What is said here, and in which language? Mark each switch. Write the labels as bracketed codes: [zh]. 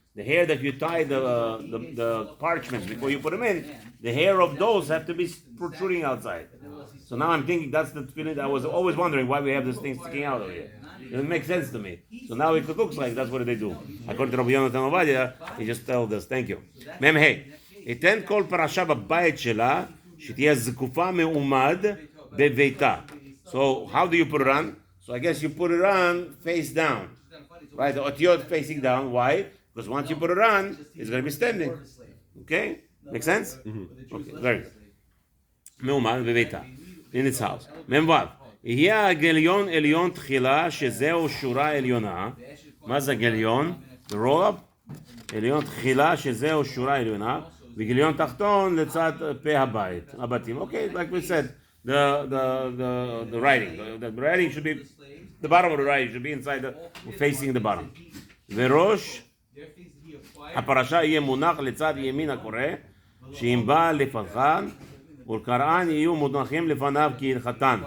[en] The hair that you tie the parchments before you put them in, the hair of those have to be protruding outside. So now I'm thinking that's the feeling. I was always wondering why we have this thing sticking out over here. It doesn't make sense to me. So now it looks like that's what they do. According to Rabbi Yonatan Ovadia, he just tells us, thank you. [he] Mem hey, ייתן כל פרשה בבית שלה שתהיה זקופה מעומד בביתה. [en] So how do you put it on? So I guess you put it on face down. Right, the otiyot facing down. Why? Because once you put it on, it's going to be standing. Okay? Make sense? Mm-hmm. Okay, very good. [he] מעומד בביתה. [en] In its house. מ"ו. [he] יהיה הגליון עליון תחילה, שזהו שורה עליונה. מה זה הגליון? [en] The roll up? [he] עליון תחילה, שזהו שורה עליונה. וגיליון תחתון לצד פה הבית. הבתים. [en] Okay, like we said, the writing. The writing should be, the bottom of the writing should be inside, facing the bottom. [he] וראש הפרשה יהיה מונח לצד ימין הקורא, שאם בא לפניו, ולקראן יהיו מונחים לפניו כהלכתן.